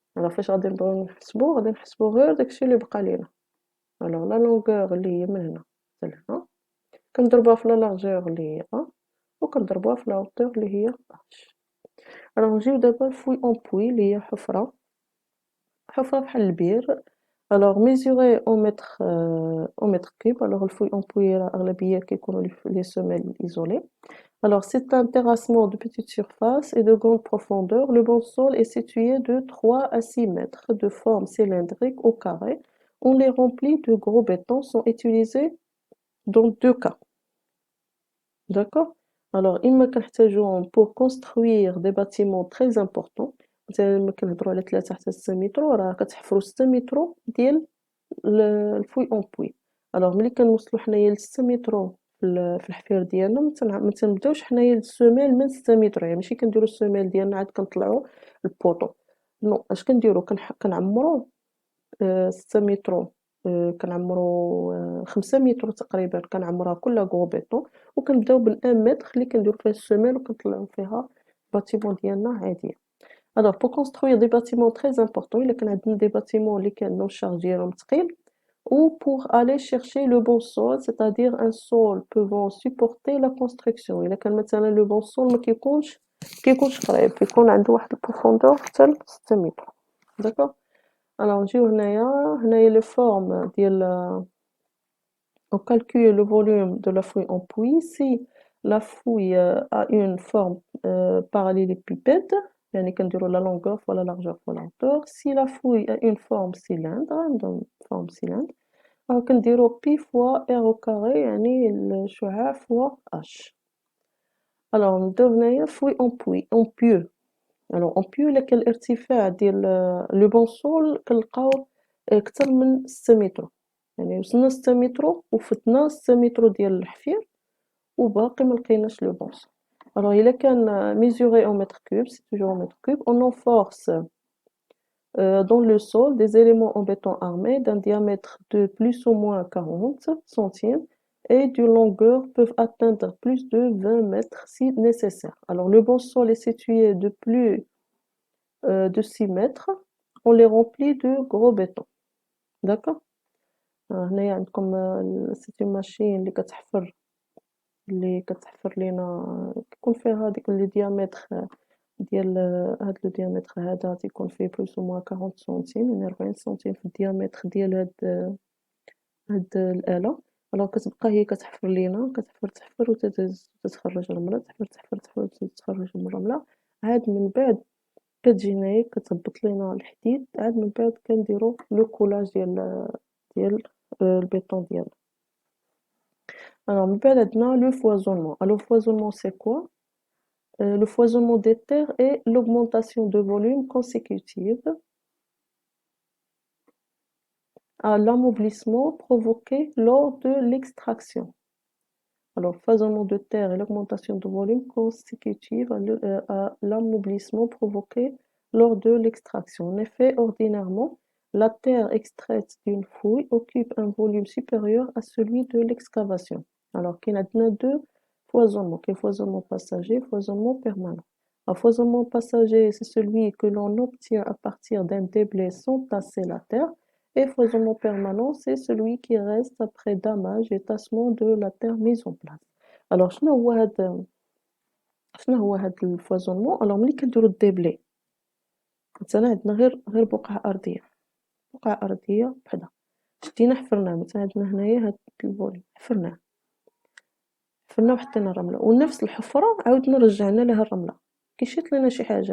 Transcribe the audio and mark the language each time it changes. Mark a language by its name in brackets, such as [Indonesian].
[Arabic] فاش غادي نبغيو نحسبو غادي نحسبو غير داكشي اللي بقى لينا. لا لونغور اللي هي من هنا حتى لهنا كنضربوها في لا لارجور اللي هي وكنضربوها في لا هوتور اللي هي h. نجيو دابا الفوي اون بوي اللي هي حفرة بحال البير. [French] mesurer au mètre cube. [Arabic] Alors الفوي اون بوي راه أغلبية كيكونوا لي semelles isolées. [French] Alors c'est un terrassement de petite surface et de grande profondeur. Le bon sol est situé de 3 à 6 mètres de forme cylindrique au carré. On les remplit de gros béton sont utilisés dans deux cas. D'accord? Alors, [Arabic] إما كنحتاجوهم [French] pour construire des bâtiments très importants. [Arabic] مثلا لما كنهضروا على 3 حتى 6 مترو راه كتحفروا 6 مترو ديال الفوي اون بوي. alors ملي كنوصلوا حنايا ل 6 مترو في الحفير ديالنا ما تنبداوش حنايا السوميل من 6 متر، يعني ماشي كنديروا السوميل ديالنا عاد كنطلعوا البوطو. نو اش كنديروا كنعمروا 6 مترو، كنعمروا 5 مترو تقريبا كنعمروها كلها غرو بيطون، وكنبداو بال1 متر اللي كنديرو فيها السوميل وكنطلعوا فيها الباتيمون ديالنا عاديه. [French] alors pour construire des bâtiments très importants [Arabic] إلا كان عندنا [French] des bâtiments [Arabic] اللي كانوا الشارج ديالهم ثقيل [French] ou pour aller chercher le bon sol c'est-à-dire un sol pouvant supporter la construction. [Arabic] إلا كان مثلا le bon sol ما كيكونش قريب كيكون عنده واحد البروفوندور حتى ل 6 متر. [French] d'accord. alors [Arabic] نجيو هنايا [French] les formes ديال on calcule le volume de la fouille en puits si la fouille a une forme parallélépipède [Arabic] يعني كنديروا [French] la longueur fois la largeur fois la hauteur. si la fouille a une forme cylindre donc forme cylindre [Arabic] كنديروا [French] pi fois r au carré [Arabic] يعني الشعاع [French] fois h. alors [Arabic] نبداو هنايا [French] fouille en puits en pieux. [Arabic] alors en pieux إلا كان الارتفاع ديال لو بون سول كنلقاو أكثر من 6 متر، يعني وصلنا 6 متر وفتنا 6 متر ديال الحفير وباقي ما لقيناش لو بون سول. [French] alors [Arabic] إلا كان [French] mesuré en mètre cube c'est toujours en mètre cube on enforce dans le sol des éléments en béton armé d'un diamètre de plus ou moins 40 centimes et d'une longueur peuvent atteindre plus de 20 mètres si nécessaire. alors le bon sol est situé de plus de 6 mètres on les remplit de gros béton. d'accord. [Arabic] هنايا عندكم [French] c'est une machine [Arabic] اللي كتحفر لينا كيكون فيها ديك لي ديامتر ديال هاد لو ديامتر هذا تيكون فيه بلوس او موان 40 سنتيم يعني 40 سنتيم في الديامتر ديال هاد الآلة. alors كتبقى هي كتحفر لينا تحفر وتتخرج رملة تحفر وتتخرج الرملة. عاد من بعد كتجي هنايا كتهبط لينا الحديد عاد من بعد كنديرو لو كولاج ديال البيطون ديالنا. alors من بعد عندنا لو foisonnement. [French] alors le foisonnement c'est quoi? Le foisonnement des terres est l'augmentation de volume consécutive à l'amoblissement provoqué lors de l'extraction. alors foisonnement de terre et l'augmentation de volume consécutive à l'amoblissement provoqué lors de l'extraction. En effet, ordinairement, la terre extraite d'une fouille occupe un volume supérieur à celui de l'excavation. alors qu'il y a deux foisonnements, qui est foisonnement passager, foisonnement permanent. Un foisonnement passager, c'est celui que l'on obtient à partir d'un déblai sans tasser la terre. Et foisonnement permanent, c'est celui qui reste après damage et tassement de la terre mise en place. [Arabic] alors شنو هو هذا الفوازونمون؟ alors ملي كنديرو الديبلي مثلا عندنا غير بقعة أرضية بحدا شدينا حفرناه مثلا عندنا هنايا هاد الفولي حفرناه وحطينا الرملة ونفس الحفرة عاودنا رجعنا لها الرملة كيشيط لينا شي حاجة.